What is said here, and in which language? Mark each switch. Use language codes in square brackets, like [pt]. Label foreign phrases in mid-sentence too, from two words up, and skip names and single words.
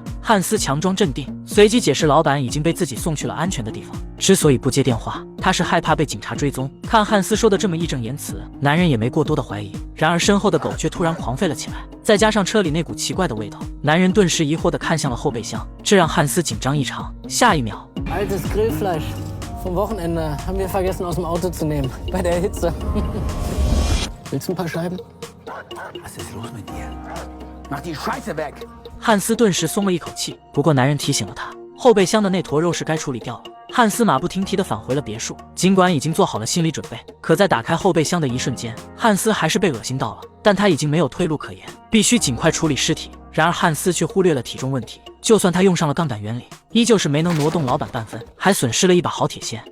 [zh] 汉斯强装镇定，随即解释老板已经被自己送去了安全的地方。之所以不接电话，他是害怕被警察追踪。看汉斯说的这么义正言辞，男人也没过多的怀疑。然而身后的狗却突然狂吠了起来，再加上车里那股奇怪的味道，男人顿时疑惑地看向了后备箱，这让汉斯紧张异常。下一秒 [de] Altes Grillfleisch. Vom Wochenende haben wir vergessen aus dem Auto zu nehmen. Bei der Hitze. Willst du ein paar Scheiben? Was ist los mit dir? Mach die Scheiße weg! [zh] 汉斯顿时松了一口气，不过男人提醒了他，后备箱的那坨肉是该处理掉了。汉斯马不停蹄地返回了别墅，尽管已经做好了心理准备，可在打开后备箱的一瞬间，汉斯还是被恶心到了。但他已经没有退路可言，必须尽快处理尸体。然而汉斯却忽略了体重问题，就算他用上了杠杆原理，依旧是没能挪动老板半分，还损失了一把好铁锨。